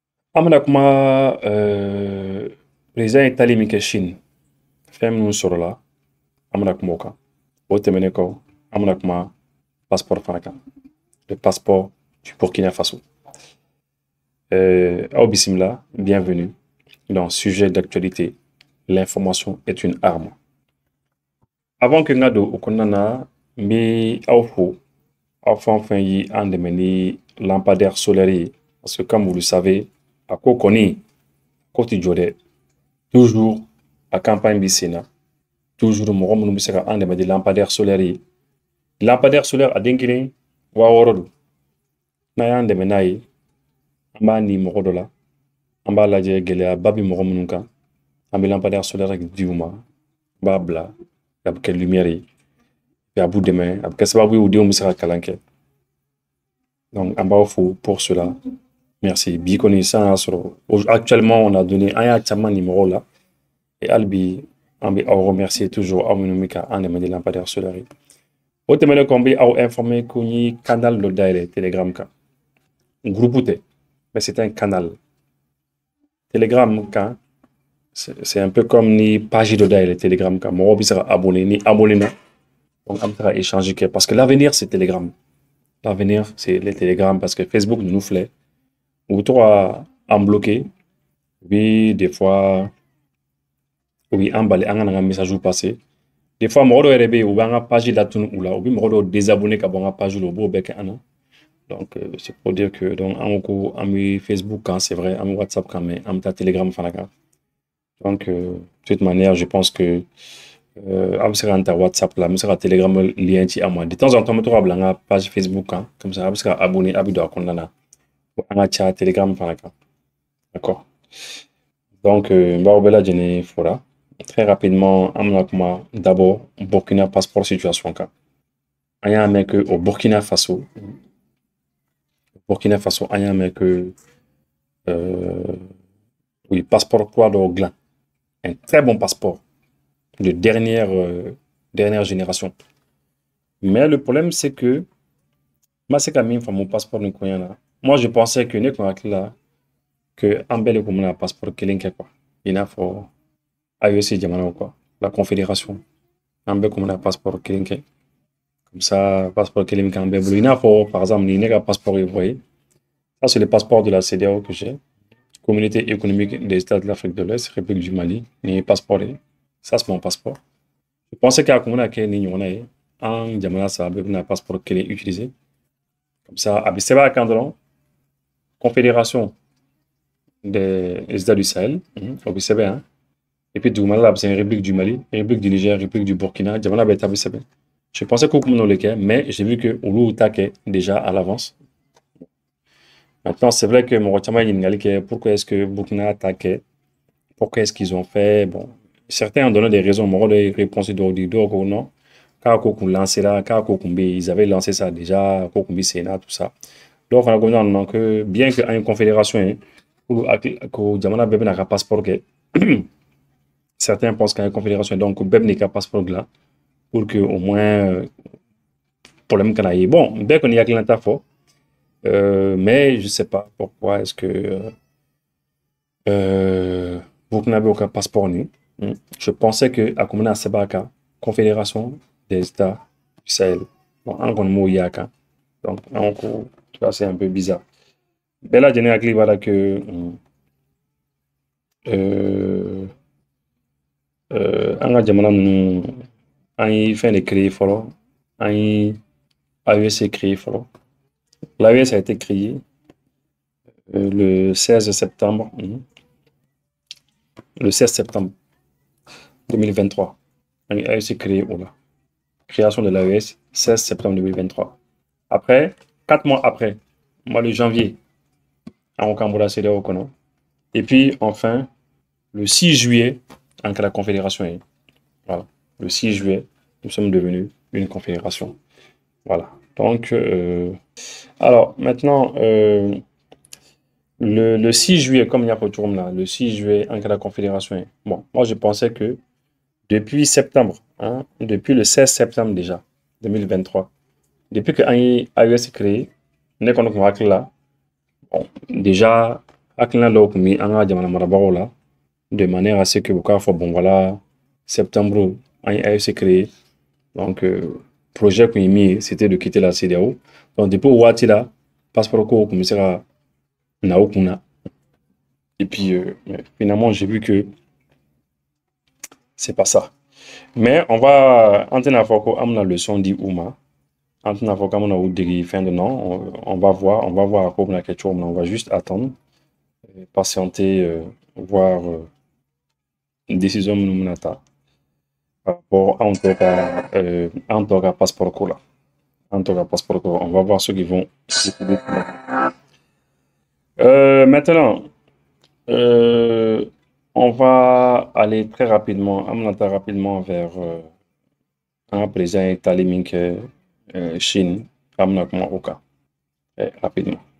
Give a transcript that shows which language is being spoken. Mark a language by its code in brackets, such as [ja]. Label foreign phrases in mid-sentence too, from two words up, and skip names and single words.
[bm] Amna kuma président ye tali min kɛ Chine fɛn minnu sɔrɔla an bɛna kuma o kan o tɛmɛnen kɔ an bɛna kuma passeport fana kan [fr] le passeport du Burkina Faso. [bm] Aw bisimila, [fr] bienvenue dans sujet d'actualité, l'information est une arme. [bm] Avant que n ka don o kɔnɔna na n bɛ aw fo aw fɛn o fɛn ye an dɛmɛ ni [fr] lampadaire solaire [bm] ye [fr] parce que comme vous le savez [bm] a ko kɔni ko tɛ jɔ dɛ toujours a campagne bɛ sen na toujours mɔgɔ minnu bɛ se ka an dɛmɛ ni [fr] lampadaire solaire [bm] ye [fr] lampadaire solaire [bm] a den kelen 6000 don n'a y'an dɛmɛ n'a ye an b'a ni mɔgɔ dɔ la an b'a lajɛ gɛlɛyaba bɛ mɔgɔ minnu kan an bɛ [fr] lampadaire solaire [bm] di u ma an b'a bila a bɛ kɛ lumière ye a b'u dɛmɛ a bɛ kɛ sababu ye u denw bɛ se ka kalan kɛ donc an b'aw fo [fr] pour cela merci [bm] bi kɔni san y'a sɔrɔ [fr] actuellement on a donné [bm] an y'a caman ni mɔgɔw la et hali bi an bɛ aw [fr] remercier toujours [bm] aw minnu bɛ ka an dɛmɛ ni [fr] lampadaire solaire [bm] ye o tɛmɛnen kɔ n bɛ aw informer ko n ye canal dɔ dayɛlɛ telegram kan groupe tɛ [fr] mais c'est un canal telegram [bm] kan [fr] c'est un peu comme [bm] ni page dɔ dayɛlɛ telegram kan mɔgɔw bɛ se ka abonné ni abonné na donc an bɛ se ka échanger kɛ [fr] parce que l'avenir c'est telegram l'avenir c'est les telegram parce que Facebook [bm] ninnu filɛ u bɛ to ka an bloquer u bɛ [fr] des fois [bm] u bɛ an bali an ka na n ka [fr] message passer des fois [bm] mɔgɔ dɔw yɛrɛ bɛ yen u b'an ka page latunu u la u bɛ mɔgɔ dɔw désabonner ka bɔ n ka page la u b'o bɛɛ kɛ an na [fr] donc c'est pour dire que donc [bm] an ko an bɛ Facebook kan [fr] c'est vrai [bm] an bɛ WhatsApp kan mais an bɛ taa Telegram fana kan [fr] donc de toute manière je pense que [bm] a bɛ se ka n ta WhatsApp la n bɛ se ka Telegram lien ci aw ma [fr] de temps en temps [bm] n bɛ to ka bila n ka page Facebook kan [fr] comme ça [bm] a bɛ se ka abonner a bɛ don a kɔnɔna na an ka ca Telegram fana kan [fr] d'accord donc [bm] n b'aw bɛɛ lajɛlen fora [fr] très rapidement [bm] an bɛna kuma d'abord Burkina passeport situation kan an y'a mɛn [fr] que au Burkina Faso [bm] an y'a mɛn [fr] que oui [bm] passeport kura dɔw dilan [fr] un très bon passeport de dernière génération mais le problème c'est [bm] que ma se ka min faamu passeport nin koɲa na [fr] moi je pensais que [bm] ne kun hakili la que an bɛɛ de kun bɛna passeport kelen kɛ quoi i n'a fɔ AES jamanaw [fr] quoi la confédération [bm] an bɛɛ kun bɛna passeport kelen kɛ [fr] comme ça [bm] passeport kelen bɛ k'an bɛɛ bolo i n'a fɔ [fr] par exemple [bm] ni ne ka passeport ye voyez [fr] ça c'est le passeport de la CEDEAO que j'ai communauté économique des États de l'Afrique de l'Est République du Mali [bm] ni passeport ye [fr] ça c'est mon passeport je pensais [bm] k'a kun bɛna kɛ ni ɲɔgɔnna ye an jamana saba bɛɛ bɛna passeport kelen utiliser [fr] comme ça [bm] a bɛ sɛbɛn a kan dɔrɔn [fr] confédération des États du Sahel [bm] o bɛ sɛbɛn yan [fr] et puis [bm] dugumala la a bɛ sɛbɛn République du Mali République du Niger République du Burkina jamana bɛɛ ta bɛ sɛbɛn [fr] je pensais [bm] k'u kun bɛn'o de kɛ [fr] mais j'ai vu que [bm] olu ta kɛ [fr] déjà à l'avance maintenant c'est vrai que [bm] mɔgɔ caman ye ɲininkali [fr] kɛ pourquoi est-ce que [bm] Burkina ta kɛ [fr] pourquoi est-ce qu'ils ont fait bon certains ont donné des raisons [bm] mɔgɔ dɔ ye réponse dɔw di dɔw ko non k'a ko kun lancera k'a ko kun bɛ yen [fr] ils avaient lancé ça déjà [bm] ko kun bɛ sen na [fr] tout ça [bm] dɔw fana ko [fr] non non que bien que [bm] an ye confédération ye ko jamana bɛɛ bɛna ka passeport kɛ [fr] certains pensent [bm] qu'an ye confédération donc ko bɛɛ bɛ n'i ka passeport dilan [fr] pour que au moins [bm] problème kana ye bon bɛɛ kɔni hakilinata fɔ [fr] mais je sais pas pourquoi est-ce que [bm] Burkina bɛ o ka passeport nin [fr] je pensais que [bm] a kun bɛna sɛbɛn a kan [fr] confédération des États du Sahel [bm] bon an kɔni m'o ye a kan donc an ko [fr] ça c'est un peu bizarre [bm] bɛɛ lajɛlen hakili b'a la que an ka jamana ninnu an ye fɛn de créer fɔlɔ an ye AES créer fɔlɔ [fr] l'AES a été créé le 16 septembre 2023 [bm] an ye AES créé o [fr] la création de l'AES 16 septembre 2023 après 4 mois après mois de janvier [bm] an ko k'an bɔra CEDEAO kɔnɔ [fr] et puis enfin le 6 juillet [bm] an kɛra confédération ye [fr] voilà le 6 juillet nous sommes devenus une confédération voilà donc alors maintenant le 6 juillet comme il y a pour là le 6 juillet en cas de confédération bon moi je pensais que depuis septembre depuis le 16 septembre déjà 2023 depuis que AES est créé on est là bon déjà [bm] hakilina dɔw kun mi an ka jamana marabagaw la [fr] de manière à ce que [bm] u k'a fɔ [fr] bon voilà septembre [bm] an ye AFC créé donc projet kun ye min ye [fr] c'était de quitter la CEDEAO donc depuis [bm] o waati la passeport ko kun bɛ se ka na o kun na [fr] et puis finalement j'ai vu que c'est pas ça mais on va [bm] an tɛna fɔ ko an bɛna leçon di u ma an tɛna fɔ k'an bɛna u degi fɛn [fr] de non on va voir [bm] a ko bɛna kɛ cogo min na [fr] on va juste attendre patienter voir une décision [bm] minnu bɛna ta [fr] par rapport à un [bm] tɔ ka passeport ko la an tɔ ka passeport ko [fr] on va voir ceux qui vont décider maintenant on va aller très rapidement vers un président Tali Mink Chine, rapidement.